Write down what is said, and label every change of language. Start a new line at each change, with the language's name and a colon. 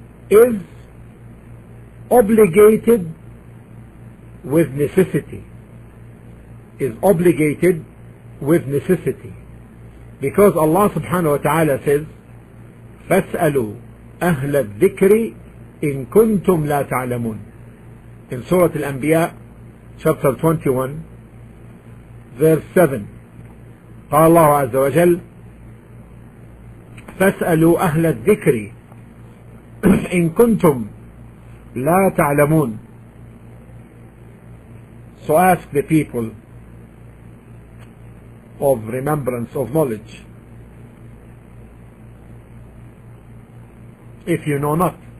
English: is obligated with necessity, because Allah subhanahu wa ta'ala says,
Arabic: فَاسْأَلُوا أَهْلَ الذِّكْرِ إِن كُنتُمْ لَا تَعْلَمُونَ,
English: in Surah Al-Anbiya chapter 21 verse 7.
Arabic: قال الله عز وجل فاسألوا أهل الذكر إن كنتم لا تعلمون.
English: So ask the people of remembrance, of knowledge, if you know not.